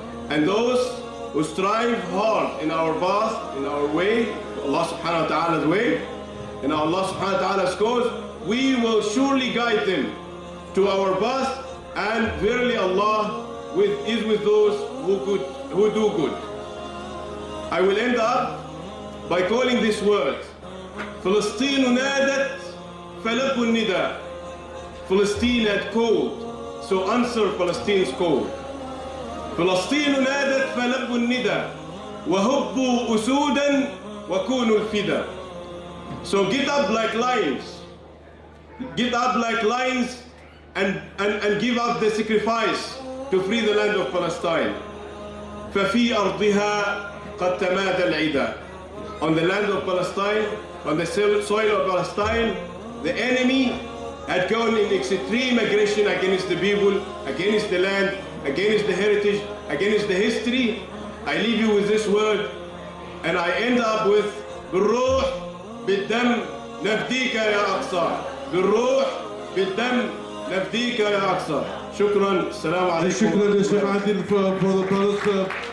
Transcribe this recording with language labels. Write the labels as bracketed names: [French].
[English] And those who strive hard in our path, in our way, Allah subhanahu wa ta'ala's way, in Allah subhanahu wa ta'ala's cause, we will surely guide them to our path, and verily Allah is with those who do good. I will end up by calling this word, [Arabic] فلسطين نادت فلبوا النداء. [English] Palestine had called, so answer Palestine's call. [Arabic] فلسطين نادت فلبوا النداء وهبوا أسودا وكونوا الفدا. [English] So get up like lions. Get up like lions and give up the sacrifice to free the land of Palestine. [Arabic] ففي أرضها قد تمادى العدا. [English] On the land of Palestine, on the soil of Palestine, the enemy had gone in extreme aggression against the people, against the land, against the heritage, against the history. I leave you with this word, and I end up with [Arabic] بالروح بالدم نفديك يا أقصى. بالروح بالدم نفديك يا أقصى. شكرا. السلام عليكم. شكرا للشيخ عادل [English] for the brothers.